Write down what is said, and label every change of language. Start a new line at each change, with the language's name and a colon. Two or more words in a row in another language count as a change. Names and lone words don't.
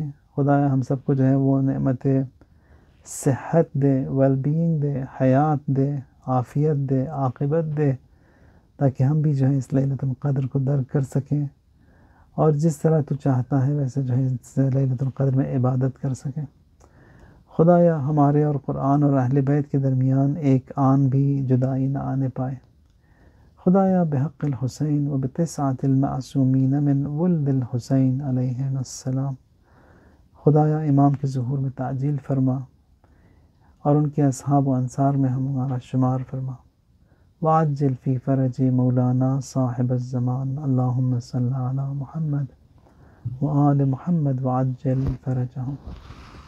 Urdu: خدا ہم سب کو جو ہے وہ نعمت صحت دے، ویل بینگ دے، حیات دے، عافیت دے، عاقبت دے، تاکہ ہم بھی جو ہے اس لیلۃ القدر کو درک کر سکیں، اور جس طرح تو چاہتا ہے ویسے جو ہے اس لیلۃ القدر میں عبادت کر سکیں۔ خدایا ہمارے اور قرآن اور اہل بیت کے درمیان ایک آن بھی جدائی نہ آنے پائے۔ خدایا
Arabic: بحق الحسین و بتسعۃ المعصومین من ولد الحسین علیہ السلام،
Urdu: خدایا امام کے ظہور میں تعجیل فرما، اور ان کے اصحاب و انصار میں ہمارا شمار فرما۔
Arabic: وعجل فی فرج مولانا صاحب الزمان، اللہم صلی علی محمد وآل محمد وعجل فرجہم۔